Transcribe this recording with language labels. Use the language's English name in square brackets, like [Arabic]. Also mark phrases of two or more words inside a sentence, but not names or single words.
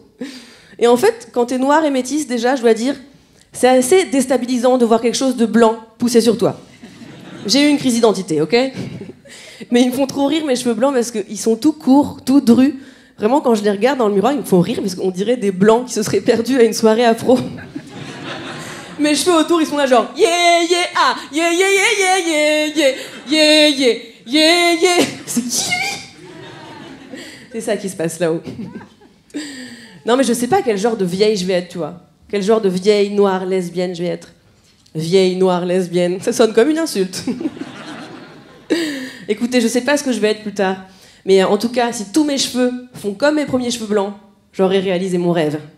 [French] Et en fait, quand t'es noire et métisse, déjà, je dois dire, c'est assez déstabilisant de voir quelque chose de blanc pousser sur toi. J'ai eu une crise d'identité, ok? Mais ils me font trop rire, mes cheveux blancs, parce qu'ils sont tout courts, tout drus. Vraiment, quand je les regarde dans le miroir, ils me font rire, parce qu'on dirait des blancs qui se seraient perdus à une soirée afro. Mes cheveux autour, ils sont là genre yeah yeah ah yeah yeah yeah yeah yeah yeah yeah yeah yeah. C'est qui lui? C'est ça qui se passe là-haut. Non mais je sais pas quel genre de vieille je vais être, tu vois. Quel genre de vieille noire lesbienne je vais être. Vieille noire lesbienne, ça sonne comme une insulte. Écoutez, je sais pas ce que je vais être plus tard, mais en tout cas, si tous mes cheveux font comme mes premiers cheveux blancs, j'aurai réalisé mon rêve.